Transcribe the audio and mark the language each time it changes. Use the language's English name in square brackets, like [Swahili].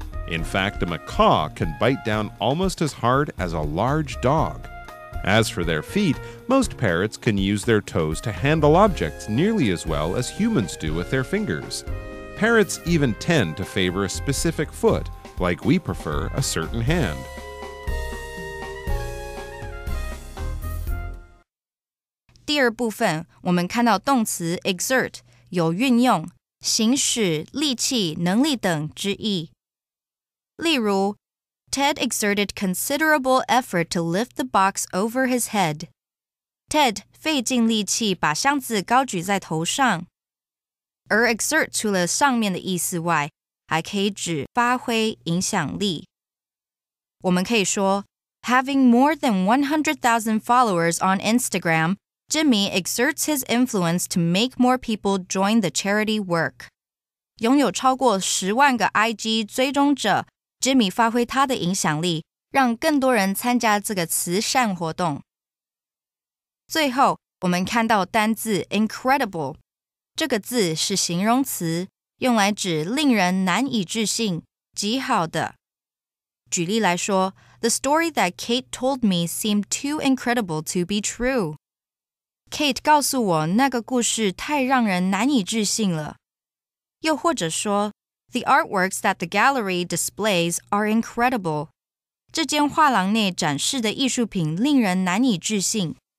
[English] In fact, a macaw can bite down almost as hard as a large dog. As for their feet, most parrots can use their toes to handle objects nearly as well as humans do with their fingers. Parrots even tend to favor a specific foot, like we prefer a certain hand. [Chinese] 第二部分，我们看到动词 exert 有运用、行使力气、能力等之意。例如 [English] Ted exerted considerable effort to lift the box over his head. [Chinese] Ted 费尽力气把箱子高举在头上。而 exert 除了上面的意思外，还可以指发挥影响力。我们可以说 [English] Having more than 100,000 followers on Instagram,Jimmy exerts his influence to make more people join the charity work. [Chinese] 拥有超过10万个 IG 追踪者 ，Jimmy 发挥他的影响力，让更多人参加这个慈善活动。最后，我们看到单字 incredible， 这个字是形容词，用来指令人难以置信、极好的。举例来说 [English] ，The story that Kate told me seemed too incredible to be true.Kate [Chinese] 告诉我那个故事太让人难以置信了。又或者说 [English] The artworks that the gallery displays are incredible. [Chinese] 这间画廊内展示的艺术品令人难以置信。